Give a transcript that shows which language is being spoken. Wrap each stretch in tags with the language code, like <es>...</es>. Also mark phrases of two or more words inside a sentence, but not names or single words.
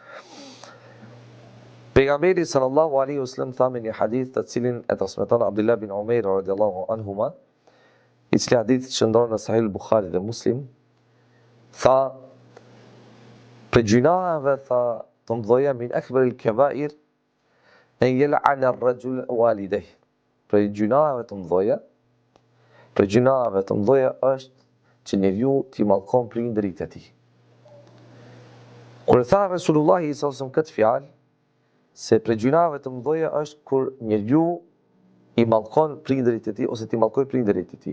<sq>Pejgamberi</sq> <ar>صلى الله عليه وسلم</ar> <sq>tha me një hadith të cilin e transmeton Abdullah bin Umair</sq> <ar>رضي الله عنهما,</ar> <sq>i cili hadith shndron në Sahih Buhari dhe Muslim, tha për gjunave tha të mëdha</sq> <ar>من أكبر الكبائر أن يلعن الرجل والديه.</ar> <sq>Për gjunave të mëdha është që njeriu t'i mallkon prindërit e tij. Kur e tha Resulullah</sq> <ar>صلى الله عليه وسلم</ar> <sq>këtë fjalë, se për gjunave të mëdha është kur njeriu i mallkon prindërit e tij ose t'i mallkoj prindërit e tij.</sq>